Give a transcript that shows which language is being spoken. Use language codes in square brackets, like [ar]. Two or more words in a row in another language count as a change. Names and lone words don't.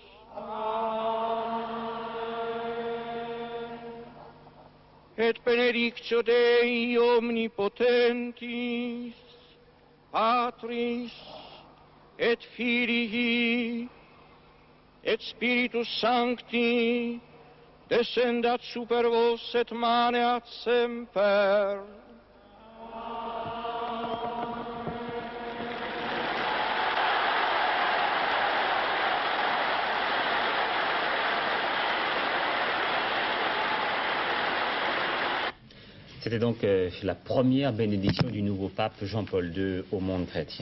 [la] Et benedictio Dei omnipotentis, Patris, et Filii, et Spiritus Sancti, descendat super vos et maneat semper. [fr] C'était donc la première bénédiction du nouveau pape Jean-Paul II au monde chrétien.